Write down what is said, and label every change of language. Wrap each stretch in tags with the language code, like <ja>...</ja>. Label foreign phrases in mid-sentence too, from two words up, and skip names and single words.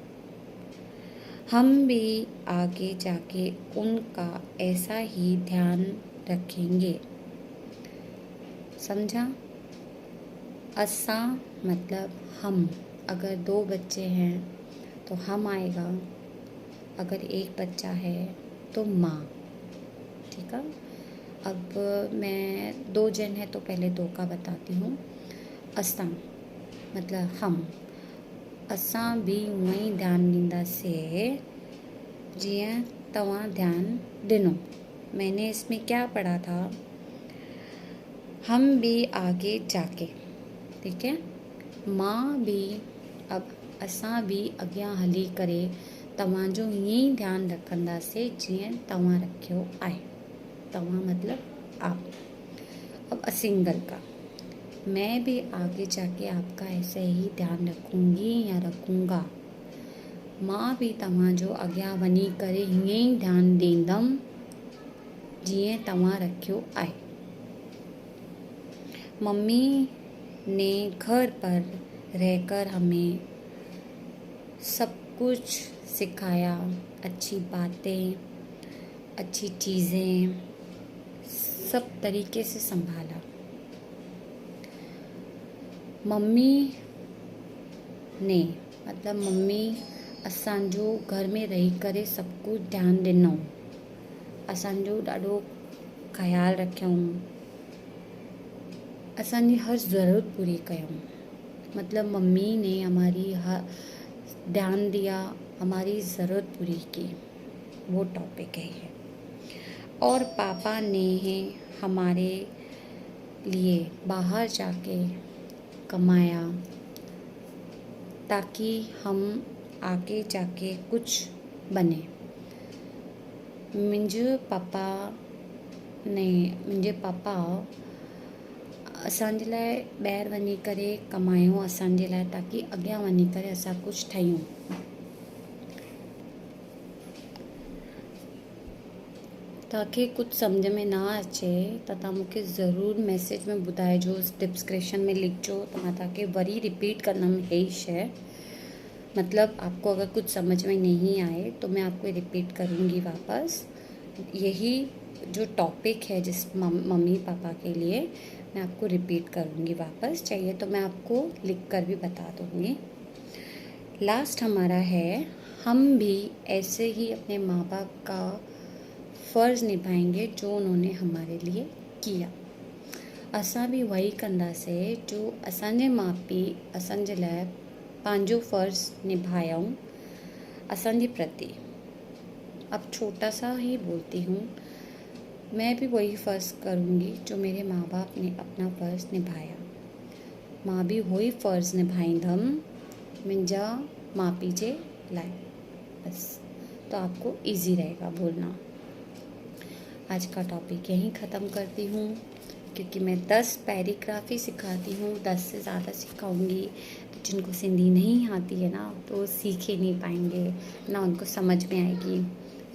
<hi>हम भी आगे जाके उनका ऐसा ही ध्यान रखेंगे। समझा? असा मतलब हम, अगर 2 बच्चे हैं तो हम आएगा, अगर 1 बच्चा है तो माँ। ठीक है। अब मैं 2 जन है तो पहले 2 का बताती हूँ। असां मतलब हम,</hi> <sd>असां भी उअं ई ध्यानु ॾींदासीं जीअं तव्हां ध्यानु ॾिनो।</sd> <hi>मैंने इसमें क्या पढ़ा था, हम भी आगे जाके, ठीक है।</hi> <sd>मां भी, अब असां भी अॻियां हली करे तव्हांजो ईअं ई ध्यानु रखंदासीं जीअं तव्हां रखियो आहे।</sd> <hi>तव्हां मतलब आप। अब सिंगल का, मैं भी आगे जाके आपका ऐसे ही ध्यान रखूंगी या रखूंगा।</hi> <sd>मां भी तव्हांजो अॻियां वञी करे हीअं ई ध्यानु ॾींदमि जीअं तव्हां रखियो आहे।</sd> <hi>मम्मी ने घर पर रहकर हमें सब कुछ सिखाया, अच्छी बातें, अच्छी चीज़ें, सब तरीके से संभाला। मम्मी ने मतलब</hi> <sd>मम्मी असांजो घर में रही करे सब कुछ ध्यानु ॾिनो, असांजो ॾाढो ख़्यालु रखियऊं, असांजी हर ज़रूरत पूरी कयूं।</sd> <hi>मतलब मम्मी ने हमारी हर ध्यान दिया, हमारी ज़रूरत पूरी की, वो टॉपिक है। और पापा ने हमारे लिए बाहर जाके कमाया ताकि हम आगे जाके कुछ बने।</hi> <sd>मुंहिंजे पापा असांजे लाइ ॿाहिरि वञी करे कमायो असांजे लाइ ताकि अॻियां वञी करे असां कुछ ठहियूं। तव्हांखे कुछ सम्झ में ना अचे त तव्हां मूंखे ज़रूरु मैसेज में ॿुधाइजो, डिस्क्रिप्शन में लिखजो, त मां तव्हांखे वरी रिपीट कंदमि यही शइ।</sd> <hi>मतलब आपको अगर कुछ समझ में नहीं आए तो मैं आपको रिपीट करूँगी वापस। यही जो टॉपिक है जिस मम्मी पापा के लिए मैं आपको रिपीट करूँगी वापस, चाहिए तो मैं आपको लिख कर भी बता दूँगी। लास्ट हमारा है, हम भी ऐसे ही अपने माँ बाप का फ़र्ज़ निभाएंगे जो उन्होंने हमारे लिए किया।</hi> <sd>असां भी वही कंदासीं जो असांजे माउ पीउ असांजे लाइ पंहिंजो फ़र्ज़ निभायऊं असांजे प्रति।</sd> <hi>अब छोटा सा ही बोलती हूँ, मैं भी वही फ़र्ज़ करूँगी जो मेरे माँ बाप ने अपना फ़र्ज़ निभाया।</hi> <sd>मां भी वही फ़र्ज़ निभाईंदमि मुंहिंजा माउ पीउ जे लाइ, बस।</sd> <hi>तो आपको इजी रहेगा बोलना। आज का टॉपिक यहीं ख़त्म करती हूँ, क्योंकि मैं 10 पैराग्राफ ही सिखाती हूँ, 10 से ज़्यादा सिखाऊंगी तो जिनको सिंधी नहीं आती है ना तो वो सीख ही नहीं पाएंगे, ना उनको समझ में आएगी।</hi>